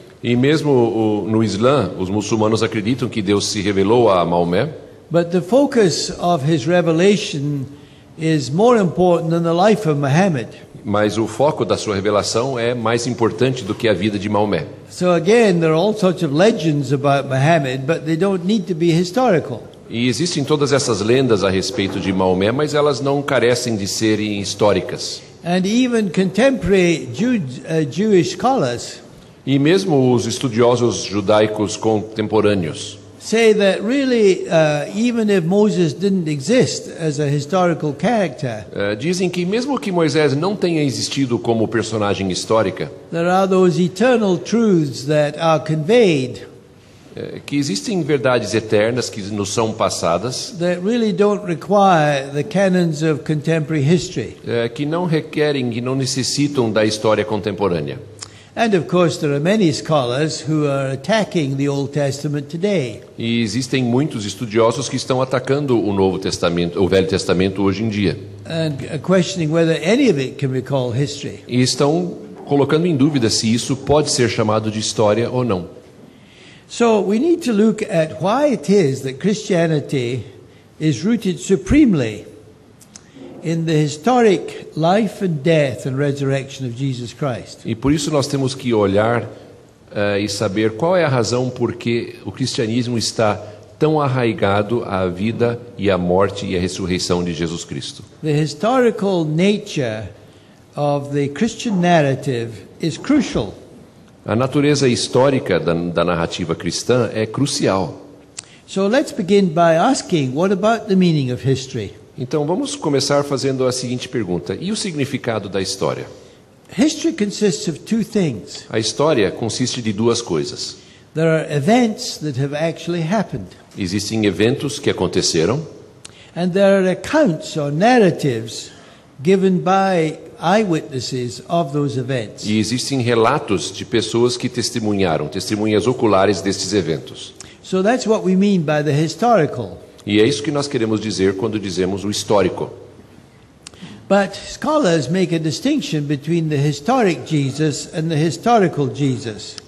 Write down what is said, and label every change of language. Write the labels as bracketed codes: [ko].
[pt] E mesmo no Islã, os muçulmanos acreditam que Deus se revelou a Maomé, [en] but the focus of his revelation is more important than the life of Muhammad. [pt] mas o foco da sua revelação é mais importante do que a vida de Maomé. [en] So again, there are all sorts of legends about Muhammad, but they don't need to be historical. [pt] E existem todas essas lendas a respeito de Maomé, mas elas não carecem de serem históricas. [en] And even contemporary Jewish scholars [pt] E mesmo os estudiosos judaicos contemporâneos [en] say that really, even if Moses didn't exist as a historical character, [pt] dizem que mesmo que Moisés não tenha existido como personagem histórica, [en] there are those eternal truths that are conveyed [pt] que existem verdades eternas que nos são passadas, [en] that really don't require the canons of contemporary history. [pt] que não requerem, que não necessitam da história contemporânea. [en] And of course, there are many scholars who are attacking the Old Testament today. [pt] E existem muitos estudiosos que estão atacando o Novo Testamento, o Velho Testamento hoje em dia, [en] And questioning whether any of it can be called history. [pt] e estão colocando em dúvida se isso pode ser chamado de história ou não. [en] So we need to look at why it is that Christianity is rooted supremely in the historic life and death and resurrection of Jesus Christ. [pt] E por isso nós temos que olhar e saber qual é a razão por que o cristianismo está tão arraigado à vida e à morte e à ressurreição de Jesus Cristo. [en] The historical nature of the Christian narrative is crucial. [pt] A natureza histórica da narrativa cristã é crucial. [en] So let's begin by asking, what about the meaning of history? [pt] Então vamos começar fazendo a seguinte pergunta: e o significado da história? [en] History consists of two things. [pt] A história consiste de duas coisas. [en] There are events that have actually happened, [pt] Existem eventos que aconteceram [en] and there are accounts or narratives given by eyewitnesses of those events. [pt] e existem relatos de pessoas que testemunharam, testemunhas oculares destes eventos. [en] So that's what we mean by the historical. [pt] E é isso que nós queremos dizer quando dizemos o histórico. [en] But scholars make a distinction between the historic Jesus and the historical Jesus.